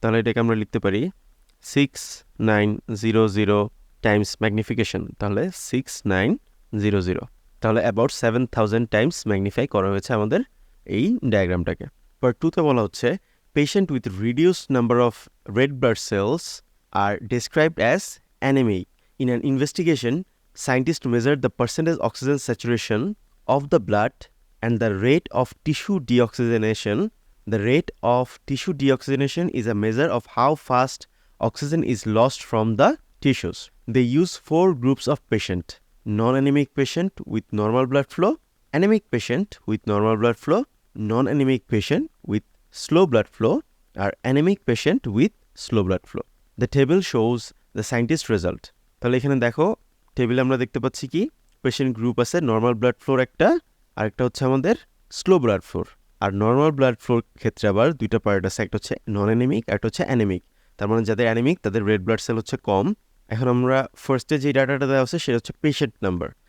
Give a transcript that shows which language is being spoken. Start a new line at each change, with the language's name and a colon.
Bangla: তাহলে এটাকে আমরা লিখতে পারি 6900 টাইমস ম্যাগনিফিকেশন, তাহলে 6900, তাহলে অ্যাবাউট 7000 টাইমস ম্যাগনিফাই করা হয়েছে আমাদের এই ডায়াগ্রামটাকে। পার্ট 2তে বলা হচ্ছে
English: Patient with reduced number of red blood cells are described as anaemic. In an investigation, scientists measured the percentage oxygen saturation of the blood and the rate of tissue deoxygenation. The rate of tissue deoxygenation is a measure of how fast oxygen is lost from the tissues. They use 4 groups of patient: non-anemic patient with normal blood flow, anemic patient with normal blood flow, non-anemic patient with slow blood flow, or anemic patient with slow blood flow. The table shows the scientist result.
Bangla: তাহলে এখানে দেখো টেবিলে আমরা দেখতে পাচ্ছি কি patient group আছে normal blood floor একটা, আর একটা হচ্ছে আমাদের স্লো ব্লাড ফ্লোর। আর নর্মাল ব্লাড ফ্লোর ক্ষেত্রে আবার দুইটা পার্ট আছে, একটা হচ্ছে নন অ্যানিমিক আর একটা হচ্ছে অ্যানিমিক। তার মানে যাদের অ্যানিমিক তাদের রেড ব্লাড সেল হচ্ছে কম। এখন আমরা ফার্স্টে যে ডাটাটা দেওয়া আছে সেটা হচ্ছে পেশেন্ট নাম্বার।